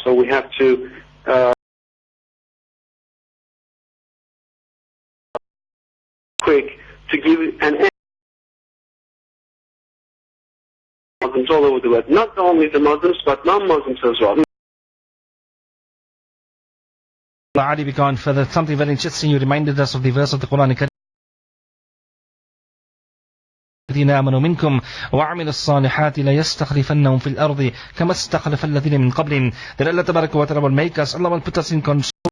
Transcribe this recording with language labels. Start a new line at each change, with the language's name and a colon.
English: So we have to quick to give an end to Muslims all over the world, not only the Muslims but non-Muslims as well. Ali, we go on further. Something very interesting. You reminded us of the verse of the Quran.
Arabic: الذين آمنوا منكم وعملوا الصالحات ليستخلفنهم في الأرض كما استخلف الذين من قبلهم.
English: That Allah Tabaraka wa Ta'ala will make us, Allah will put us in control.